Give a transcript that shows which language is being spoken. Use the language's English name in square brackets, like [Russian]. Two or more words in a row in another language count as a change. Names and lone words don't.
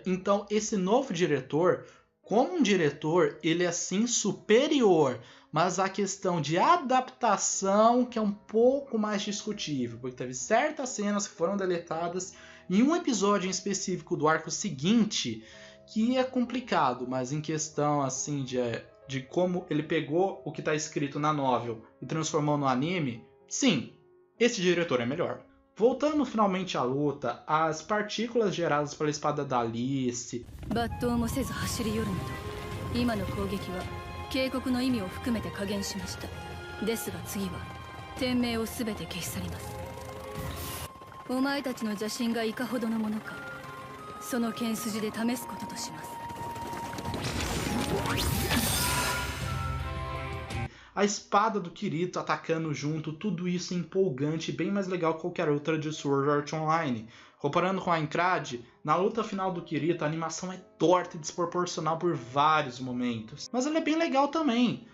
[Portuguese] Então esse novo diretor, como um diretor, ele é assim superior, mas a questão de adaptação que é um pouco mais discutível, porque teve certas cenas que foram deletadas em um episódio em específico do arco seguinte que é complicado, mas em questão assim de como ele pegou o que está escrito na novel e transformou no anime, sim, esse diretor é melhor. Voltando finalmente à luta, as partículas geradas pela espada da Alice, [Japanese] 警告の意味を含めて加減しました。ですが次は店名をすべて消し去ります。お前たちの邪心がいかほどのものか、その剣筋で試すこととします。 [Portuguese] a espada do Kirito atacando junto, tudo isso é empolgante e bem mais legal que qualquer outra de Sword Art Online. Comparando com a Aincrad, na luta final do Kirito a animação é torta e desproporcional por vários momentos, mas ela é bem legal também.